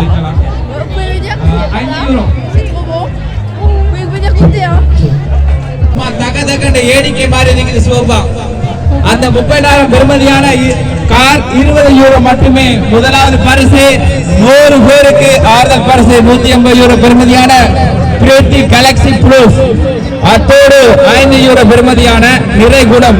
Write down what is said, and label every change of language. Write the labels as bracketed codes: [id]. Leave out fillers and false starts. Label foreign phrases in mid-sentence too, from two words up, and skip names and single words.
[fr] Vous pouvez lui dire que c'est trop bon. Vous pouvez venir goûter hein. [ta] தகதகண்ட ஏடிக்கை மாதிரி இருக்குது சிவப்பா. அந்த 30,000 பெறுமதியான கார் 20 யூரோ மட்டுமே. முதலாவது பரிசு 100 பேருக்கு ஆறுதல் பரிசு 150 யூரோ பெறுமதியான பிரிட்டி கேலக்ஸி ப்ளஸ். அத்தோடு 5 யூரோ பெறுமதியான நிறைகுடம்.